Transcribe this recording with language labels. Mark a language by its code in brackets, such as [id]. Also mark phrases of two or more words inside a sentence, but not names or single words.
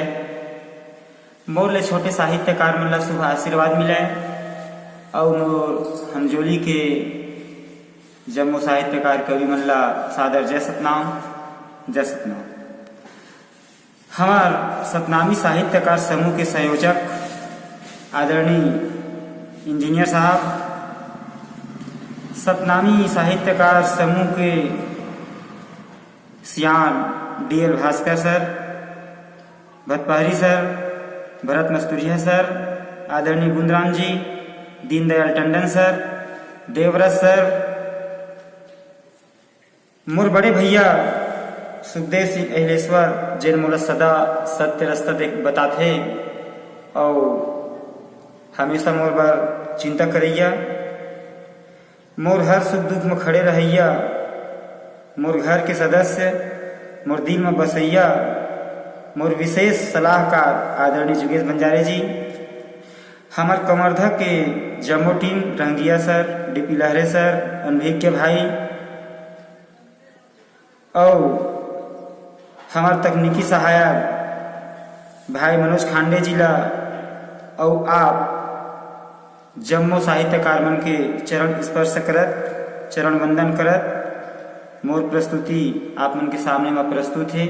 [hne] मोर ले छोटे साहित्यकार मल्ला शुभ आशीर्वाद मिले और मोर हमजोली के जम्मो साहित्यकार कवि मल्ला सादर जय सतनाम, जय सतनाम। हमार सतनामी साहित्यकार समूह के संयोजक आदरणीय इंजीनियर साहब, सतनामी साहित्यकार समूह के सियान DL भास्कर सर, भतपहरी सर, भरत मस्तूरिया सर, आदरणीय गुंदराम जी, दीनदयाल टंडन सर, देवव्रत सर, मोर बड़े भैया सुखदेव सिंह अहिलेश्वर जिन मोला सदा सत्य रास्ता बताथे और हमेशा मोर बर चिंता करैया, मोर हर सुख दुख में खड़े रहैया, मोर घर के सदस्य, मोर दिल में बसैया, मोर विशेष सलाहकार आदरणीय जुगेश बंजारे जी, हमार कमरधा के जम्मो टीम रंगिया सर, DP लहरे सर, अनभिज्ञ भाई और हमार तकनीकी सहायक भाई मनोज खांडे जिला और आप जम्मो साहित्यकार मन के चरण स्पर्श करत, चरण वंदन करत मोर प्रस्तुति आप मन के सामने में प्रस्तुत है।